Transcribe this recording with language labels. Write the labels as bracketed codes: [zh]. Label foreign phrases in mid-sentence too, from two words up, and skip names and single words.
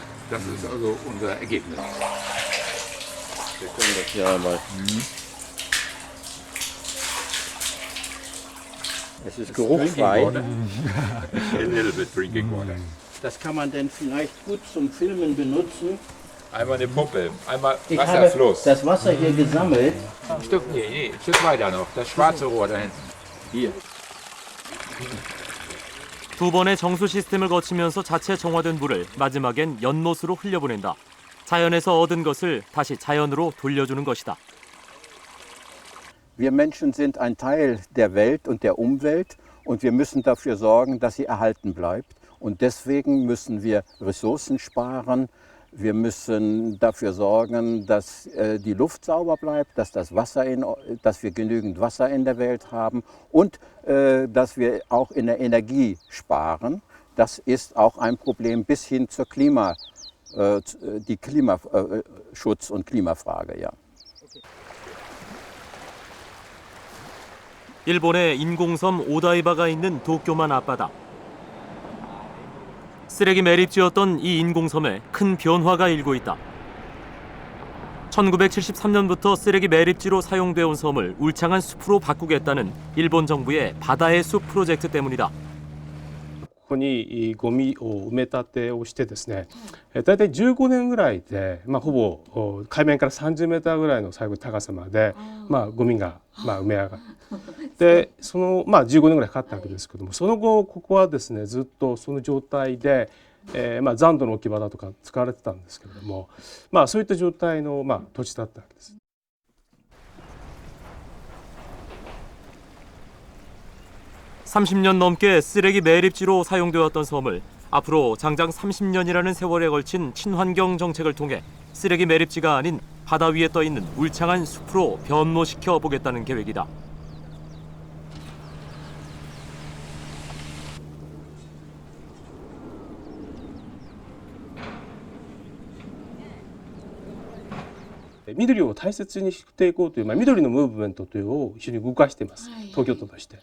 [de] Das ist also unser Ergebnis. Wir können das hier einmal. Es ist geruchsfrei. [en] A little bit drinking water. [de] Das kann man denn vielleicht gut zum Filmen benutzen. Einmal eine Puppe, einmal Ich habe Wasserfluss. das Wasser hier gesammelt. Ein Stück, nee, ein Stück weiter noch. Das schwarze Rohr da hinten. Hier. [ko] 두 번의 정수 시스템을 거치면서 자체 정화된 물을 마지막엔 연못으로 흘려보낸다. 자연에서 얻은 것을 다시 자연으로 돌려주는 것이다. [de] Wir Menschen sind ein Teil der Welt und der Umwelt und wir müssen dafür sorgen, dass sie erhalten bleibt. Und deswegen müssen wir Ressourcen sparen. Wir müssen dafür sorgen, dass die Luft sauber bleibt, dass wir genügend Wasser in der Welt haben und dass wir auch in der Energie sparen. Das ist auch ein Problem bis hin zur Klimaschutz und Klimafrage. Ja. [ko] 일본의 인공섬 오다이바가 있는 도쿄만 앞바다. 쓰레기 매립지였던 이 인공섬에 큰 변화가 일고 있다. 1973년부터 쓰레기 매립지로 사용되어 온 섬을 울창한 숲으로 바꾸겠다는 일본 정부의 바다의 숲 프로젝트 때문이다. [ja] ここにゴミを埋め立てをしてですね、大体15年ぐらいで、ほぼ海面から30メーターぐらいの最後高さまで、ゴミが埋め上がる。で、その15年ぐらいかかったわけですけども、その後ここはですねずっとその状態で、残土の置き場だとか使われてたんですけれども、そういった状態の土地だったわけです。 [ko] 30년 넘게 쓰레기 매립지로 사용되었던 섬을 앞으로 장장 30년이라는 세월에 걸친 친환경 정책을 통해 쓰레기 매립지가 아닌 바다 위에 떠 있는 울창한 숲으로 변모시켜 보겠다는 계획이다. [ja] 緑を大切にしていこうという、緑のムーブメントというのを一緒に動かしています、東京都として。